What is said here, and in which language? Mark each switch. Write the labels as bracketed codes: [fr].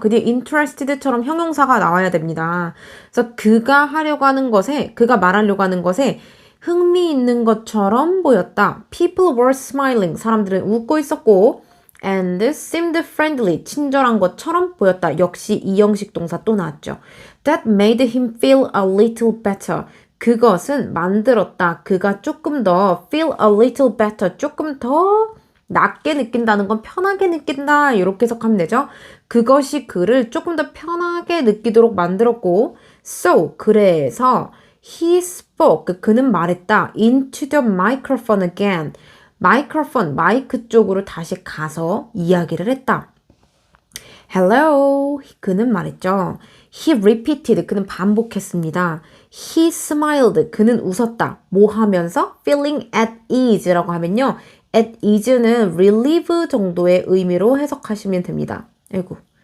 [ko] 그 뒤에 interested처럼 형용사가 나와야 됩니다. 그래서 그가 하려고 하는 것에, 그가 말하려고 하는 것에 흥미 있는 것처럼 보였다. [en] People were smiling. [ko] 사람들은 웃고 있었고 [en] and seemed friendly. [ko] 친절한 것처럼 보였다. 역시 이형식 동사 또 나왔죠. [en] That made him feel a little better. [ko] 그것은 만들었다. 그가 조금 더 [en] feel a little better. [ko] 조금 더 낫게 느낀다는 건 편하게 느낀다 이렇게 해석하면 되죠. 그것이 그를 조금 더 편하게 느끼도록 만들었고 so 그래서 [en] he spoke [ko] 그는 말했다 [en] into the microphone again [ko] microphone 마이크 쪽으로 다시 가서 이야기를 했다. Hello 그는 말했죠. [en] He repeated [ko] 그는 반복했습니다. [en] He smiled [ko] 그는 웃었다. 뭐 하면서? [en] feeling at ease라고 하면요. [ko] at ease는 relieve 정도의 의미로 해석하시면 됩니다. 아이고.